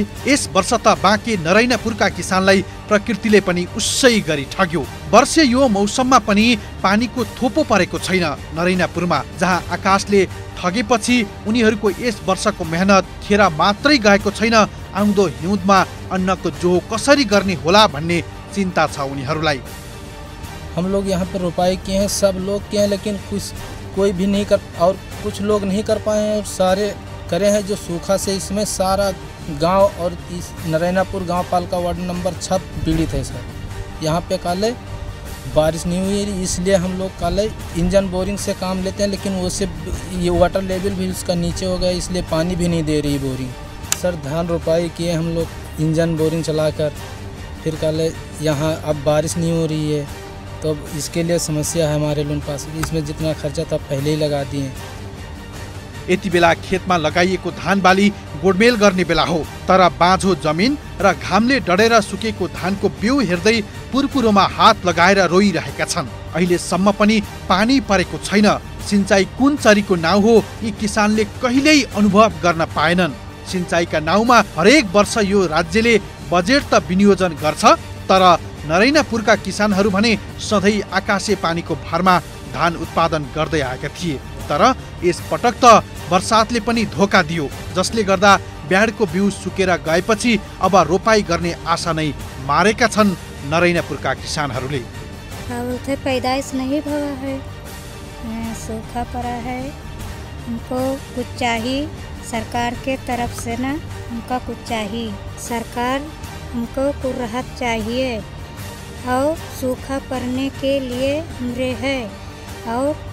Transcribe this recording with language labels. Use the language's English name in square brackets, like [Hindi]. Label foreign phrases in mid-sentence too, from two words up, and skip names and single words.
[Nepali] यस वर्ष त बाँके नरैनापुरका किसानलाई प्रकृतिले पनि उसै गरी ठग्यो। वर्षे यो मौसममा पनि पानीको थोपो परेको छैन नरैनापुरमा। जहाँ आकाशले ठगेपछि उनीहरूको यस वर्षको मेहनत खेर मात्रै गएको छैन, आउँदो हिउँदमा अन्नको जोहो कसरी गर्ने होला भन्ने चिन्ता छ उनीहरूलाई। [Hindi] हम लोग यहाँ पर रोपाई किए हैं, सब लोग किए हैं, लेकिन कोई भी नहीं कर, और कुछ लोग नहीं कर पाए हैं और सारे करे हैं। जो सूखा से इसमें सारा गांव और इस नरैनापुर गांव पालिका [English] ward number [Hindi] 6 पीड़ित है सर। यहाँ पे काले बारिश नहीं हुई, इसलिए हम लोग काले [English] engine boring [Hindi] से काम लेते हैं, लेकिन वो से ये [English] water level [Hindi] भी उसका नीचे हो गया, इसलिए पानी भी नहीं दे रही बोरिंग। सर धान रोपाई किए हम लोग [English] engine boring [Hindi] चलाकर, फिर काले यहाँ अब बारिश नहीं हो रही है, तो इसके लिए समस्या है हमारे लोगों के पास। इसमें जितना खर्चा था पहले ही लगा दिए। [Nepali] यति बेला खेतमा लगाइएको धान बाली गोडमेल गर्ने बेला हो, तर बाँझो जमिन र घामले डढेर सुकेको धानको बिउ हेर्दै पुरपुरोमा हात लगाएर रोइरहेका छन्। अहिलेसम्म पनि पानी परेको छैन। सिंचाई कुन चरीको नाउँ हो यी किसानले कहिल्यै अनुभव गर्न पाएनन्। सिंचाईका नाउँमा हरेक वर्ष यो राज्यले बजेट त विनियोजन गर्छ, तर नरैनापुरका किसानहरू भने सधैँ आकाशे पानीको भरमा धान उत्पादन गर्दै आएका थिए। तर यस पटक त बर्सातले पनि धोका दियो, जसले गर्दा ब्याडको बिउ सुकेर गएपछि अब रोपाई गर्ने आशा नै मारेका छन् नरैनापुरका किसानहरूले। [Hindi] पैदाइश नहीं हुआ है, सूखा पड़ा है, हमको कुछ चाहिए सरकार के तरफ से ना, हमको कुछ चाहिए, सरकार हमको कुछ राहत चाहिए और सूखा पड़ने के लिए हमरे है और